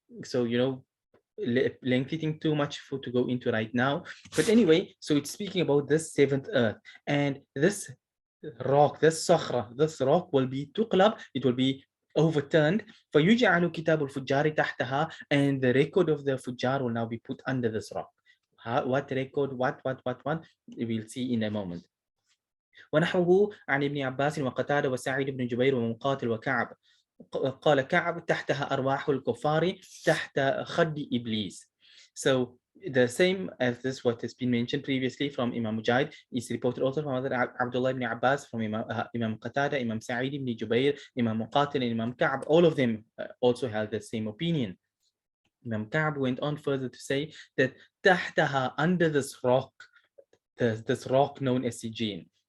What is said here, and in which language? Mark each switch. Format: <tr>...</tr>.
<en>So, you know, lengthy thing too much to go into right now, but anyway, so it's speaking about this 7th earth, and this rock, this rock will be tuqlab, it will be overturned,</en> <ar>فَيُجْعَلُ كِتَابُ الْفُجَّارِ تَحْتَهَا,</ar> <en>and the record of the fujjar will now be put under this rock. What record, what we'll see in a moment.</en> <ar>ونحوه عن ابن عباس وقتادة وسعيد بن جبير ومقاتل وكعب قال كعب تحتها أرواح الكفار تحت خد إبليس.</ar> <en>So the same as this what has been mentioned previously from Imam Mujahid is reported also from Abdullah ibn Abbas, from Imam Qatada, Imam Sa'id ibn Jubair, Imam Muqatil, and Imam Ka'b. All of them also held the same opinion. Imam Ka'b went on further to say that تحتها, under this rock, this rock known as Sijjeen.</en>